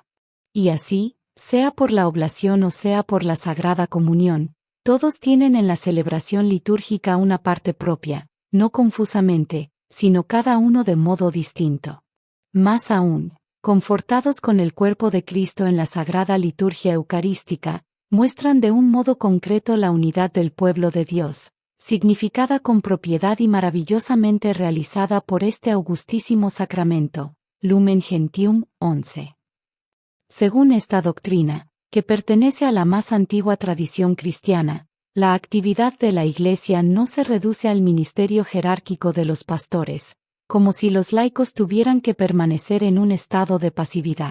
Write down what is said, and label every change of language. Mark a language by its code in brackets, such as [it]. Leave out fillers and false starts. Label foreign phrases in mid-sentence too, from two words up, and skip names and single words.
[es] Y así, sea por la oblación o sea por la Sagrada Comunión, todos tienen en la celebración litúrgica una parte propia, no confusamente, sino cada uno de modo distinto. Más aún, confortados con el cuerpo de Cristo en la Sagrada Liturgia Eucarística, muestran de un modo concreto la unidad del pueblo de Dios, significada con propiedad y maravillosamente realizada por este augustísimo sacramento. Lumen Gentium 11. Según esta doctrina, que pertenece a la más antigua tradición cristiana, la actividad de la Iglesia no se reduce al ministerio jerárquico de los pastores, como si los laicos tuvieran que permanecer en un estado de pasividad.